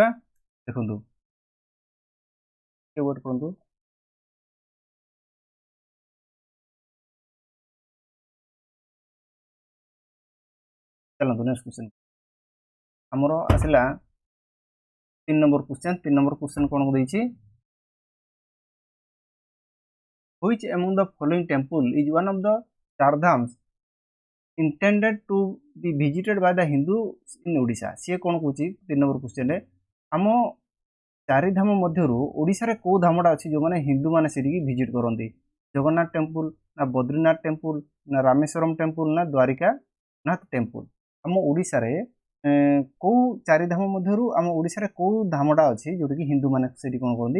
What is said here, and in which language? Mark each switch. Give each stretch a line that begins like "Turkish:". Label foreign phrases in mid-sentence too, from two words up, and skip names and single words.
Odia: ଦେଖନ୍ତୁ, ୱେଟ୍ କରନ୍ତୁ। ଚାଲନ୍ତୁ
English: next question
Odia: ଆମର ଆସିଲା 3
English: number question.
Odia: 3
English: number question
Odia: କ'ଣ ଦେଇଛି?
English: Which among the following temple is one of the Chardhams intended to be visited by the Hindus in Odisha?
Odia: ସିଏ କ'ଣ କହୁଛି 3
English: number question-re,
Odia: ଆମ ଚାରିଧାମ ମଧ୍ୟରୁ ଓଡ଼ିଶାରେ କେଉଁ ଧାମଟା ଅଛି ଯେଉଁମାନେ ହିନ୍ଦୁମାନେ ସେଠିକି ଭିଜିଟ୍ କରନ୍ତି? ଜଗନ୍ନାଥ ଟେମ୍ପୁଲ, ନା ବଦ୍ରିନାଥ ଟେମ୍ପୁଲ, ନା ରାମେଶ୍ୱରମ ଟେମ୍ପୁଲ, ନା ଦ୍ୱାରିକାନାଥ ଟେମ୍ପୁଲ? ଆମ ଓଡ଼ିଶାରେ କେଉଁ ଚାରିଧାମ ମଧ୍ୟରୁ ଆମ ଓଡ଼ିଶାରେ କେଉଁ ଧାମଟା ଅଛି ଯେଉଁଟାକି ହିନ୍ଦୁମାନେ ସେଠି କ'ଣ କରନ୍ତି?